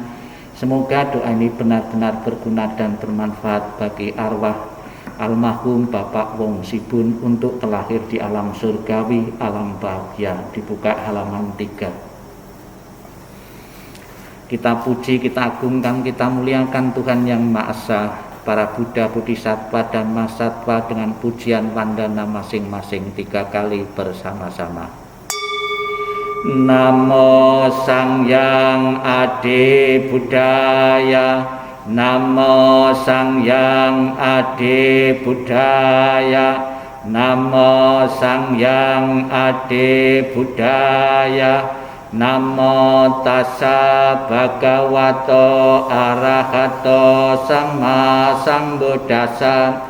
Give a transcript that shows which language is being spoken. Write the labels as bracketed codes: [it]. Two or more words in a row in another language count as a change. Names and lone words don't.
[id] Semoga doa ini benar-benar berguna dan bermanfaat bagi arwah almarhum Bapak Wong Sibun untuk terlahir di alam surgawi, alam bahagia. Dibuka halaman 3. Kita puji, kita agungkan, kita muliakan Tuhan Yang Maha Esa, para Buddha, Bodhisattva, dan Mahasatwa dengan pujian wandana masing-masing 3 kali bersama-sama. [pi] Namo Sangyang Adi Buddhaya, Namo Sangyang Adi Buddhaya, Namo Sangyang Adi Buddhaya, Namo tassa bhagavato arahato sama sambuddhassa.